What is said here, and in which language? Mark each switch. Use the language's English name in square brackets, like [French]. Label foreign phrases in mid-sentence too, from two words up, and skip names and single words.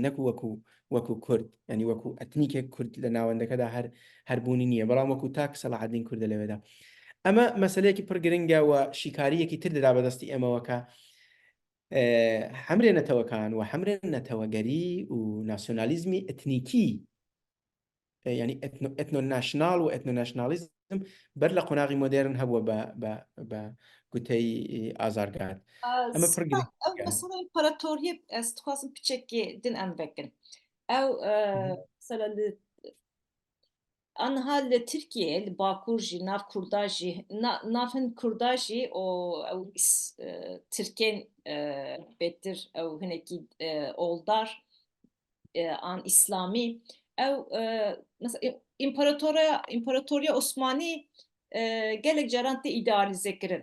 [Central Kurdish] نەکو وەکو کورد ینی وەکو ئەتنیکێک کورد لە ناوەندەکەدا هەربوونی نییە بەڵام وەکو تاک سەلاحەدین کوردە لەوێدا ئەمە مەسلەیەکی پڕ گرنگە و شیکاریەکی تر دەدا بەدەستی ئەمەوەکە حەمرێنەتەوەکان و حەمرێنەتەوەگەری و ناسیۆنالیزمی ئەتنیکی ینی ئەتنۆناشناڵ و ئەتنۆناشنالیزم بەر لە قۆناغی مۆدێرن هەبووە بە گوتەی ئازارگات ئەمە پڕ گرنگە. [Kurdish] Ew mesela imparatoriye ez dixwazim piçekê din em vekin. Ew mesela li anha li Tirkiyeyê li Bakur jî nav Kurda jî nav hin Kurda jî û ew Tirkên bêtir ew hinekî oldar an İslamî ew mesela İmparatoriya Osmanî gelek caran tê îdealîze kirin.